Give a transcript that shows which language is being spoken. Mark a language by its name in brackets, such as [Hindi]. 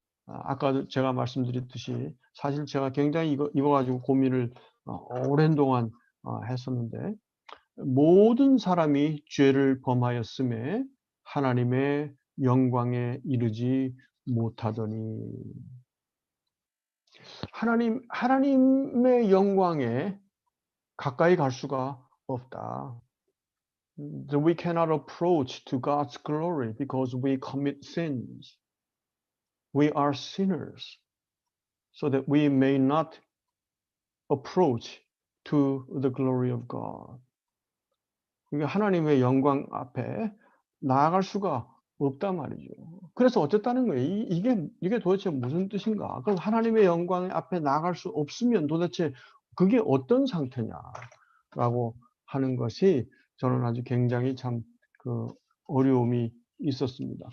[Korean] 아까 제가 말씀드렸듯이 사실 제가 굉장히 이거 가지고 고민을 오랜 동안 했었는데 모든 사람이 죄를 범하였음에 하나님의 영광에 이르지 못하더니 하나님의 영광에 가까이 갈 수가 없다. [English] We cannot approach to God's glory because we commit sins. We are sinners, so that we may not approach to the glory of God. [Korean] 그러니까 하나님의 영광 앞에 나아갈 수가 없단 말이죠. 그래서 어쨌다는 거예요. 이게 도대체 무슨 뜻인가? 그럼 하나님의 영광 앞에 나아갈 수 없으면 도대체 그게 어떤 상태냐라고 하는 것이 저는 아주 굉장히 참 그 어려움이 있었습니다.